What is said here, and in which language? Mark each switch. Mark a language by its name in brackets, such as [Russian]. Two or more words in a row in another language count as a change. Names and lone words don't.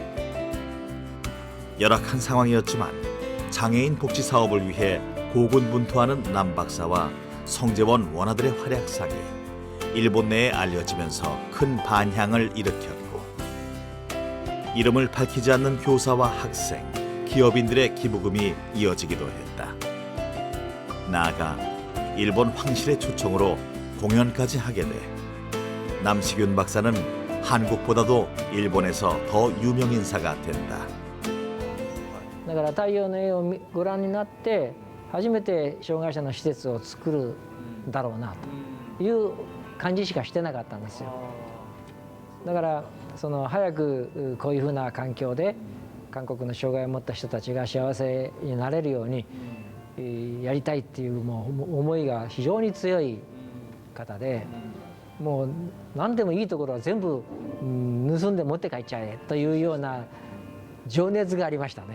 [Korean] 열악한 상황이었지만 장애인 복지 사업을 위해 고군분투하는 남 박사와 성재원 원아들의 활약상이 일본 내에 알려지면서 큰 반향을 일으켰고, 이름을 밝히지 않는 교사와 학생, 기업인들의 기부금이 이어지기도 했다. 나아가 일본 황실의 초청으로 공연까지 하게 돼 남식윤 박사는 한국보다도 일본에서 더 유명 인사가 된다. [Japanese] だから太陽の絵をご覧になって初めて障害者の施設を作るだろうなという感じしかしてなかったんですよ。だから早くこういうふうな環境で韓国の障害を持った人たちが幸せになれるようにやりたいっていう思いが非常に強い方で、もう何でもいいところは全部盗んで持って帰っちゃえというような情熱がありましたね。